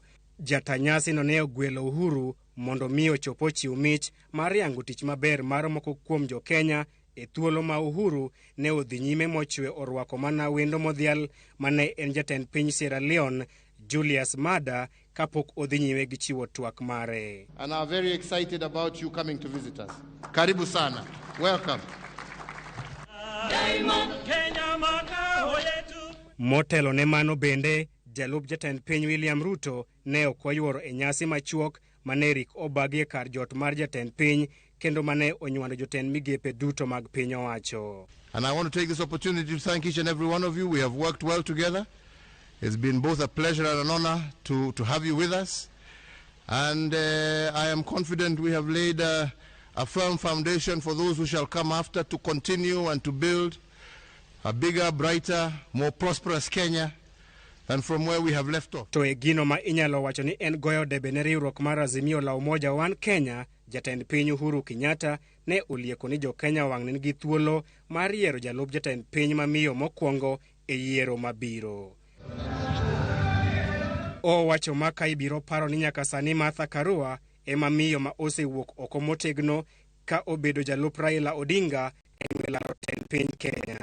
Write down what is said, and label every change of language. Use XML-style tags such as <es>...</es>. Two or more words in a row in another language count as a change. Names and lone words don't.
<luo>Jata nyasi no ne ogwelo Uhuru mondo miyo chopo chiw mich mar yango tich maber mar moko kuom jo Kenya e thuolo ma Uhuru ne odhi nyime mochwe orwako mana wendo modhial mane en jatend piny Sierra Leone Julius Maada kapok odhi nyime gi chiwo twak mare.</luo> <en>And are very excited about you coming to visit us.</en> <sw>Karibu sana.</sw> <en>Welcome.</en> <luo>Motelo ne mano bende, jalup jatend piny William Ruto ne okwayuoro e nyasi machuok mane rik obagi e kar jot mar jatend piny kendo mane onywando jotend migepe duto mag piny owacho.</luo> <en>And I want to take this opportunity to thank each and every one of you. We have worked well together. It's been both a pleasure and an honor to have you with us. And I am confident we have laid a firm foundation for those who shall come after to continue and to build a bigger, brighter, more prosperous Kenya than from where we have left off.</en> <luo>To e gino ma inyalo wacho ni en goyo debe ne riwruok mar Azimio la Umoja One Kenya, jatend piny Uhuru Kenyatta ne olieko ni jo Kenya wang' nigi thuolo mar yiero jalup jatend piny mamiyo mokwongo e yiero mabiro. Owacho ma ka ibiro paro ni nyaka sani Martha Karua ema miyo ma osewuok oko motegno ka obedo jalup Raila Odinga e laro jatend piny Kenya.</luo>